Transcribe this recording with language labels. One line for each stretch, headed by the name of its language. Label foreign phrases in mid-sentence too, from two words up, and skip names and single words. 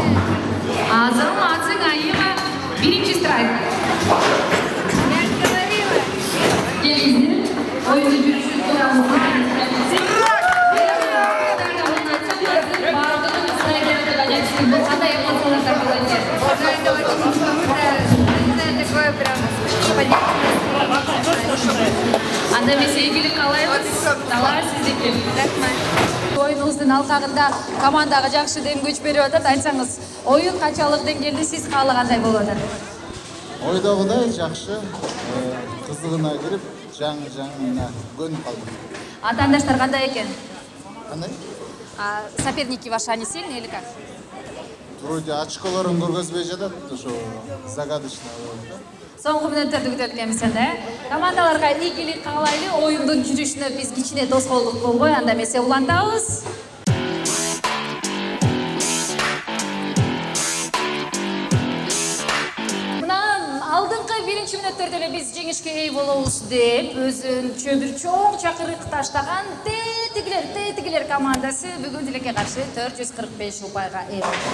Kyrgyz: Азаматсың Айма, биринчи страйк. Келиңиздер, оюнду жүрүшүн турамыз. Бул кандай эмоцияларда болот?
Russian: Это очень такое прям
Kyrgyz: Анда эмес ийгилик каалайбыз. Талай сиздики. Рахмат. Оюнуңуздун алкагында командага жакшы дем күч берип атат. Айтсаңыз, оюн канчалык деңгээлде сиз каалагандай болуп атат? Ойдогудай жакшы, кызыгына кирип, жаңы-жаңына көнүп калдым. Атаандаштар кандай экен? Кандай?
Russian: Соперники ваши они сильные или как?
Kyrgyz: Вроде очколорун көргөзбөй жатат, ошо загадочно. Соңку мүнөттөрдү күтөт экенбиз энди. Командаларга ийгилик каалайлы, оюндун жүрүшүнө биз кичине тоскоолдук болбой, анда эмесе улантабыз. Алдыңкы биринчи мүнөттөрдө эле биз жеңишке ээ болобуз деп өзүнчө бир чоң чакырык таштаган тетигилер командасы бүгүн тилекке каршы 445 упайга ээ болду.